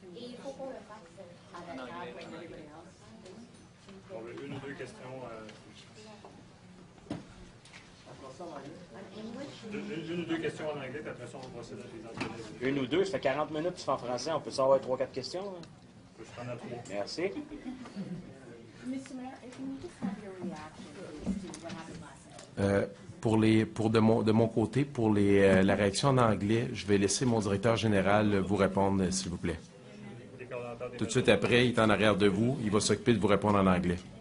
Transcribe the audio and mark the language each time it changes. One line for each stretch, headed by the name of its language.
French: Et il faut qu'on le fasse avec
English: everybody else.
French: On a une ou deux questions. Une ou deux questions en anglais, puis après ça, on va procéder à des entrevues. Une ou deux, ça fait 40 minutes, tu fais en français. On peut savoir 3-4 questions? Hein? Je peux prendre à 3. Merci.
English: Mr. Mayor, if you just have your reaction to what happened last night.
French: De mon côté, pour la réaction en anglais, je vais laisser mon directeur général vous répondre, s'il vous plaît. Tout de suite après, il est en arrière de vous. Il va s'occuper de vous répondre en anglais.